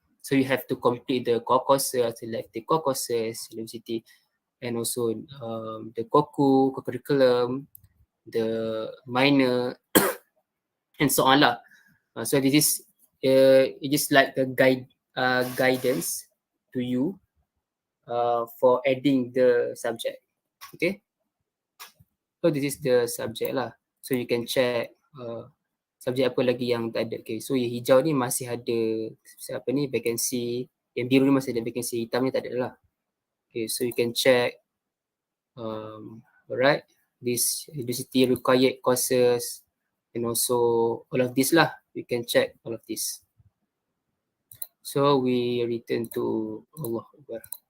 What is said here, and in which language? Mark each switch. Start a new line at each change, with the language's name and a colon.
English: So you have to complete the core courses, select the core courses, university, and also the COCU, co-curriculum, the minor, and so on lah. So this is it is like the guidance to you for adding the subject. Okay. So this is the subject lah. So you can check
Malay: subjek apa lagi yang tak ada. Okay. So yang hijau ni masih ada apa ni vacancy, yang biru ni masih ada vacancy, hitam ni tak ada lah. Okay.
English: So you can check alright, this university required courses and also all of this lah. You can check all of this. So we return to Allah Akbar.